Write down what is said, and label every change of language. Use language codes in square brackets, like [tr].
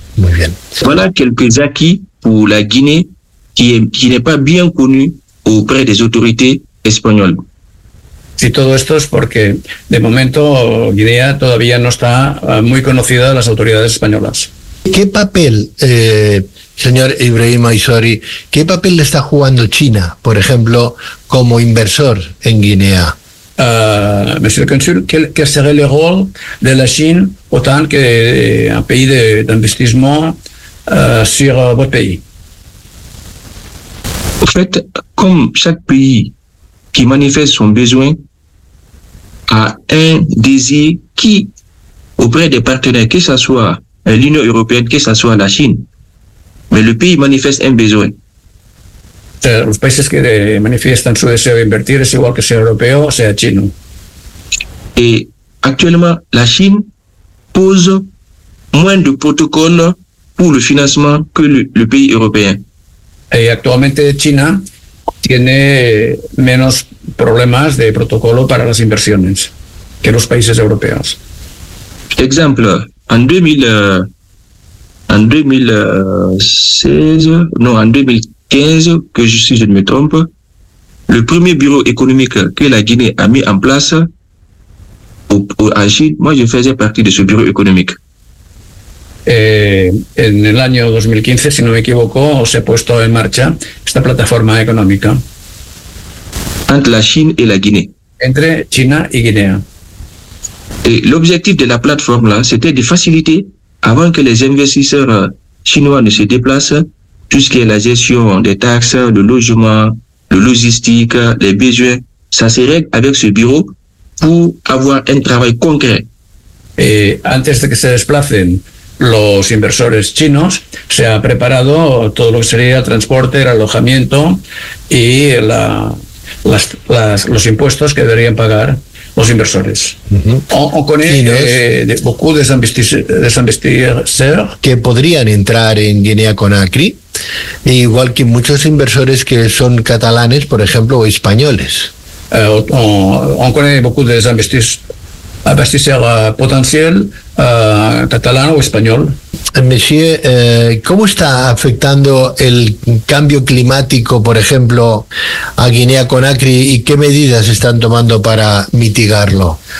[es] Muy bien. [fr] Voilà quelques acquis pour la Guinée qui n'est pas bien connu auprès des autorités espagnoles. [es] Sí, todo esto es porque de momento Guinea todavía no está muy conocida de las autoridades españolas. ¿Qué papel, señor Ibrahim Aissori, qué papel está jugando China, por ejemplo, como inversor en Guinea? [fr] Monsieur le consul, quel serait le rôle de la Chine autant que un pays d'investissement sur votre pays? En fait, comme chaque pays qui manifeste son besoin a un désir qui, auprès des partenaires, que ce soit l'Union européenne, que ce soit la Chine, mais le pays manifeste un besoin. [es] Los países que manifiestan su deseo de invertir es igual que sea europeo o sea chino. Y actualmente la China pose menos de protocolos para el financiamiento que el país europeo. Y actualmente China tiene menos problemas de protocolo para las inversiones que los países europeos. [fr] Ejemplo, en 2015, si je ne me trompe, le premier bureau économique que la Guinée a mis en place en Chine, moi je faisais partie de ce bureau économique. [es] En el año 2015, si no me equivoco, se ha puesto en marcha esta plataforma económica. [fr] Entre la Chine et la Guinée. [es] Entre China y Guinea. [fr] Et l'objectif de la plateforme là, c'était de faciliter avant que les investisseurs chinois ne se déplacent, tout ce qui est la gestion des taxes, le logement, le logistique, les besoins, ça se règle avec ce bureau pour avoir un travail concret. [es] Et antes de que se desplacen los inversores chinos, se ha preparado todo lo que sería el transporte, el alojamiento y los impuestos que deberían pagar los inversores. Uh-huh. O con [fr] beaucoup des investisseurs [es] que podrían entrar en Guinea-Conakry, igual que muchos inversores que son catalanes, por ejemplo, o españoles. [fr] On connaît beaucoup des investisseurs potentiels catalans ou espagnols. [es] Monsieur, ¿cómo está afectando el cambio climático, por ejemplo, a Guinea-Conakry y qué medidas están tomando para mitigarlo?